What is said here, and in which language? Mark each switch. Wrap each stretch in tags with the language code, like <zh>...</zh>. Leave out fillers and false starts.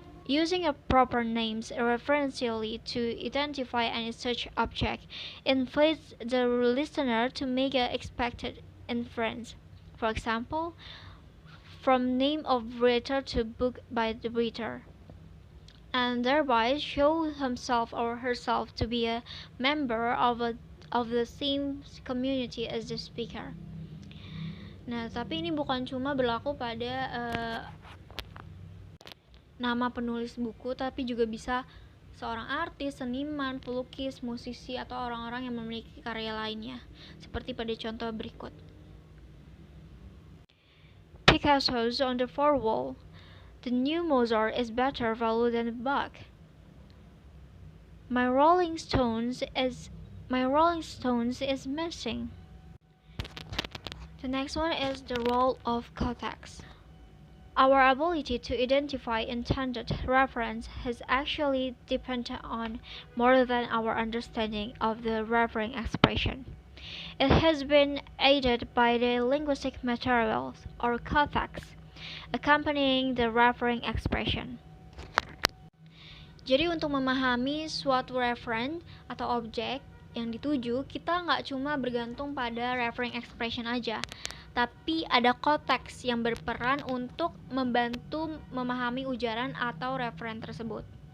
<en>Using a proper names referentially to identify any such object invites the listener to make an expected inference. For example, from name of writer to book by the reader, and thereby show himself or herself to be a member of the same community as the speaker.</en> <id>Nah, tapi ini bukan cuma berlaku pada nama penulis buku, tapi juga bisa seorang artis, seniman, pelukis, musisi, atau orang-orang yang memiliki karya lainnya, seperti pada contoh berikut.</id> <en>Picasso's on the far wall. The new Mozart is better value than Bach. My Rolling Stones is missing. The next one is the role of context. Our ability to identify intended reference has actually depended on more than our understanding of the referring expression. It has been aided by the linguistic materials or context accompanying the referring expression.</en> <id>Jadi untuk memahami suatu referen atau objek yang dituju, kita nggak cuma bergantung pada referring expression aja, tapi ada konteks yang berperan untuk membantu memahami ujaran atau referen tersebut.</id>